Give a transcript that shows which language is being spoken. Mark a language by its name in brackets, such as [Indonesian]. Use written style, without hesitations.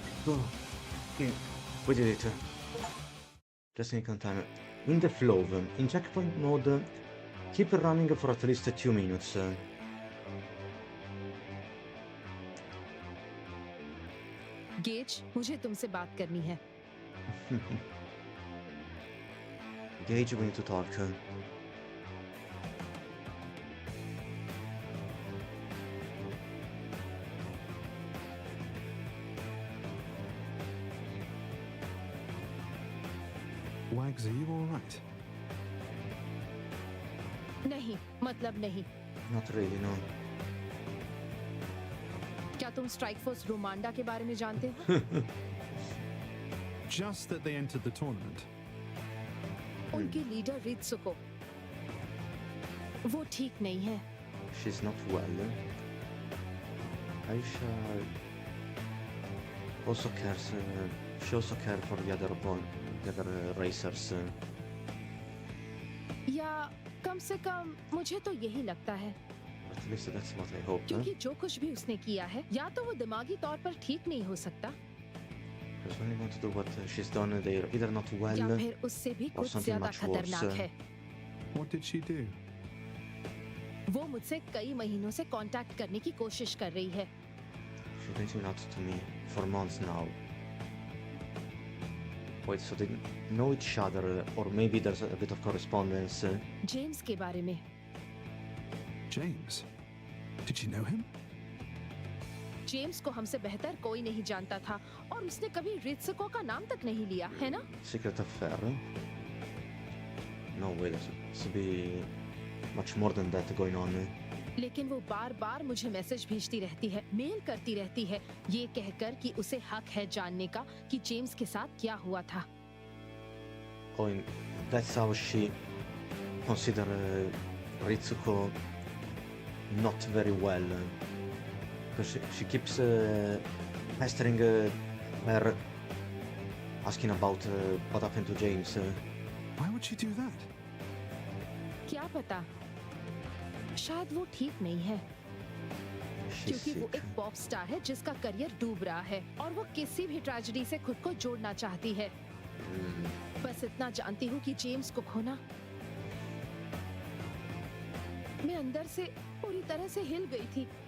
[English] Oh, yeah, we did it. Just in time. In the flow, in checkpoint mode, keep running for at least 2 minutes. [Hindi] Gauge, मुझे तुमसे बात करनी है. [English] Gage, we need to talk. Wags, are you alright? [Hindi] नहीं, मतलब नहीं. [English] Not really, no. [Hindi] क्या तुम स्ट्राइक फोर्स रोमांडा के बारे में जानते हो? [English] Just that they entered the tournament. [Hindi] उनकी लीडर रित्सुको, वो ठीक नहीं है. [English] She's not well. Aisha also cares. She also cares for the other racers. [Hindi] या कम से कम मुझे तो यही लगता है. [English] At least that's what I hope. [Hindi] क्योंकि जो कुछ भी उसने किया है, या तो वो दिमागी तौर पर ठीक नहीं हो सकता, [English] Because when you want to do what she's done, they're either not well [Hindi] या फिर उससे भी [English] or [Hindi] कुछ [English] something [Hindi] ज्यादा [English] much worse. [Hindi] खतरनाक है. [English] What did she do? [Hindi] वो मुझसे कई महीनों से कांटेक्ट करने की कोशिश कर रही है. [English] She's reaching out to me for months now. Wait, so they know each other, or maybe there's a bit of correspondence. [Hindi] James के बारे में. [English] James? Did she know him? [Hindi] James को हमसे बेहतर कोई नहीं जानता था, और उसने कभी रित्सुको का नाम तक नहीं लिया, है ना? [English] Secret affair? No way, there's to be much more than that going on. [Hindi] लेकिन वो बार-बार मुझे मैसेज भेजती रहती है, मेल करती रहती है, ये कहकर कि उसे हक है जानने का कि जेम्स के साथ क्या हुआ था. [English] Oh, and that's how she consider Ritsuko not very well. Because she keeps pestering her, asking about what happened to James. Why would she do that? [Hindi] क्या पता, शायद वो ठीक नहीं है, [English] She's [Hindi] क्योंकि वो [English] sick. [Hindi] एक पॉप स्टार है जिसका करियर डूब रहा है, और वो किसी भी ट्रेजेडी से खुद को जोड़ना चाहती है. बस इतना जानती हूँ कि जेम्स को खोना, मैं अंदर से पूरी तरह से हिल गई थी.